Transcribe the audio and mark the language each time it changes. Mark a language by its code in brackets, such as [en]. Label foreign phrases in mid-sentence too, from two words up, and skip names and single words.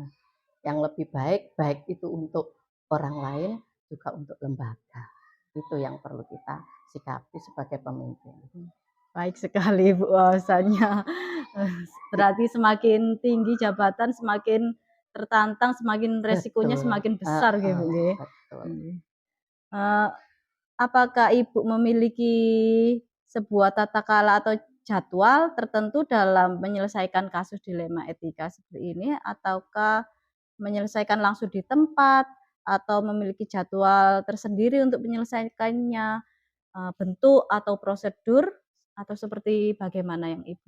[id] Yang lebih baik, baik itu untuk orang lain, juga untuk lembaga. Itu yang perlu kita sikapi sebagai pemimpin. Baik sekali Bu bahwasanya berarti semakin tinggi jabatan semakin tertantang, semakin resikonya Betul. semakin besar nggih Bu nggih. Betul. Nggih. Apakah Ibu memiliki sebuah tata cara atau jadwal tertentu dalam menyelesaikan kasus dilema etika seperti ini, ataukah menyelesaikan langsung di tempat, atau memiliki jadwal tersendiri untuk menyelesaikannya, bentuk atau prosedur, atau seperti bagaimana yang Ibu